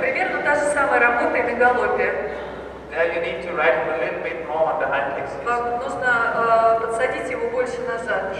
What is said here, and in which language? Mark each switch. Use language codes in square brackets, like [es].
[ru] Примерно та же самая работа и на галопе. [en] There you need to ride him a little bit more on the hind legs. [ru] Вам нужно подсадить его больше назад.